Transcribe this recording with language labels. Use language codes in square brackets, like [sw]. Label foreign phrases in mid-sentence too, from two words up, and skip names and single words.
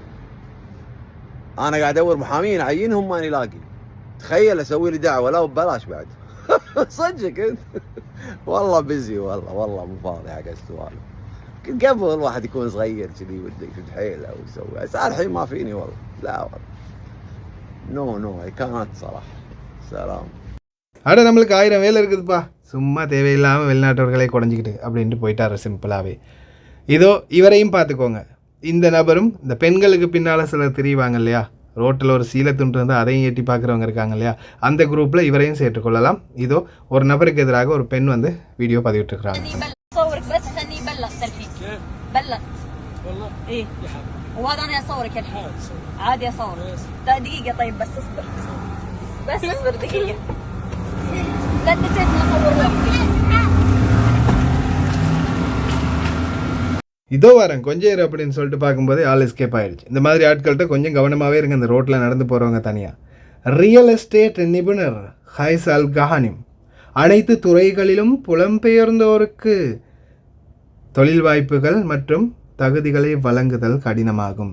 [ar] انا قاعد ادور محامين اعينهم ماني لاقي. تخيل اسوي لي دعوه لا ببلاش بعد. صدقك انت. والله بزي والله مو فاضي حق السوالف. كنت قبل الواحد يكون صغير كذي وده يشد حيله ويسوي، بس الحين ما فيني والله. لا والله [en] no I can't [ar] صراحه. [ta] சலாம். நம்மளுக்கு 1000 வேலை இருக்குதுப்பா, சும்மா தேவையில்லாமல் வெளிநாட்டவர்களை குறைஞ்சிக்கிட்டு அப்படின்ட்டு போயிட்டார் சிம்பிளாகவே. இதோ இவரையும் பார்த்துக்கோங்க. இந்த நபரும் இந்த பெண்களுக்கு பின்னால் சிலர் தெரிவாங்க இல்லையா, ரோட்டில் ஒரு சீலை துண்டு வந்து அதையும் எட்டி பார்க்குறவங்க இருக்காங்க இல்லையா, அந்த குரூப்பில் இவரையும் சேர்த்துக்கொள்ளலாம். இதோ ஒரு நபருக்கு எதிராக ஒரு பெண் வீடியோ பதிவிட்டுருக்குறாங்க. [ar] وهذا انا اصورك الحين عادي اصورك دقيقه. طيب بس اصبر دقيقه. لا تنسى اصور لك. [ta] இதோ வரேன் கொஞ்சம் இரு அப்படின்னு சொல்லிட்டு பார்க்கும்போது ஆள் எஸ்கேப் ஆகிடுச்சு. இந்த மாதிரி ஆட்கள்கிட்ட கொஞ்சம் கவனமாகவே இருங்க, இந்த ரோட்டில் நடந்து போகிறவங்க தனியாக. [en] real estate [ta] நிபுணர் ஹைஸ் அல் கஹானிம் அனைத்து துறைகளிலும் புலம்பெயர்ந்தோருக்கு தொழில் வாய்ப்புகள் மற்றும் தகுதிகளை வழங்குதல் கடினமாகும்.